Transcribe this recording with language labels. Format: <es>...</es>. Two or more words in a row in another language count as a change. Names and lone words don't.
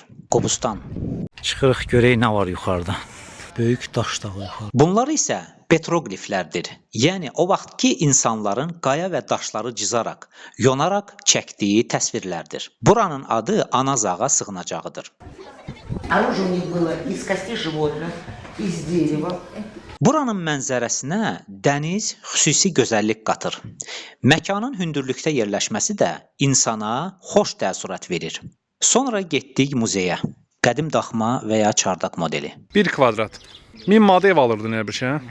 <az>Qobustan. Çıxırıq görək nə var yuxarıda. Böyük daş dağı yuxarıda. Bunlar isə petroqliflərdir. Yəni o vaxtki insanların qaya və daşları cızaraq, yonaraq çəkdiyi təsvirlərdir. Buranın adı Anazağa sığınacağıdır.</az> <ru>Оружие у них было из костей животных, из дерева.</ru> <az>Buranın mənzərəsinə dəniz xüsusi gözəllik qatır. Məkanın hündürlükdə yerləşməsi də insana xoş təəssürat verir. Sonra getdik muzeyə. Qədim daxma və ya çardaq modeli. 1 kvadrat. 1000 manat ev alırdın elə bir şey, hə?</az>